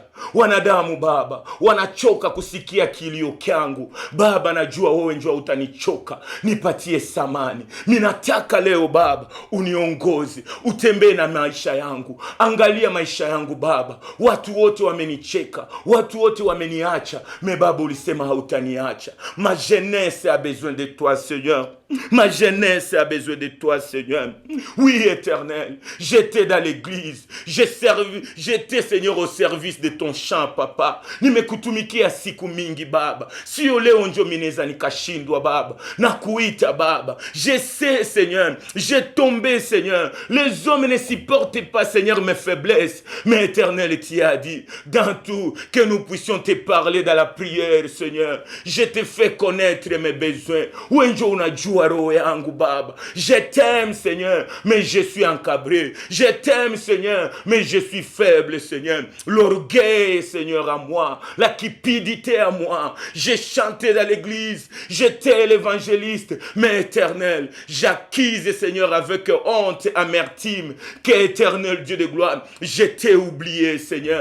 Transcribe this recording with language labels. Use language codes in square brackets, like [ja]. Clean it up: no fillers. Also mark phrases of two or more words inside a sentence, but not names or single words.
[sw] Wanadamu Baba wanachoka kusikia kilio kyangu Baba, najua wewe njoo utanichoka. Nipatie samani. Ninataka leo Baba uniongoze, utembee na maisha yangu. Angalia maisha yangu Baba, watu wote wamenicheka, watu wote wameniacha. Mais Baba ulisema hautaniacha. [fr] Ma jeunesse a besoin de toi, Seigneur. Ma jeunesse a besoin de toi, Seigneur. Oui, Éternel, j'étais dans l'église. J'étais, Seigneur, au service de ton chant, Papa. [sw] Nimekutumikia siku mingi, Baba. Sio leo njo mineza nikashindwa, Baba. Nakuita, Baba. [fr] Je sais, Seigneur, j'ai tombé, Seigneur. Les hommes ne supportent pas, Seigneur, mes faiblesses. Mais, Éternel, tu as dit, dans tout, que nous puissions te parler dans la prière, Seigneur. Je te fais connaître mes besoins. [sw] Wenjo unajua roho yangu, Baba. [fr] Je t'aime, Seigneur, mais je suis encabré. Je t'aime, Seigneur, mais je suis faible, Seigneur. L'orgueil, Seigneur, à moi. La cupidité à moi. J'ai chanté dans l'église. J'étais l'évangéliste. Mais, Éternel, j'acquise, Seigneur, avec honte, amertume, que, Éternel Dieu de gloire, je t'ai oublié, Seigneur.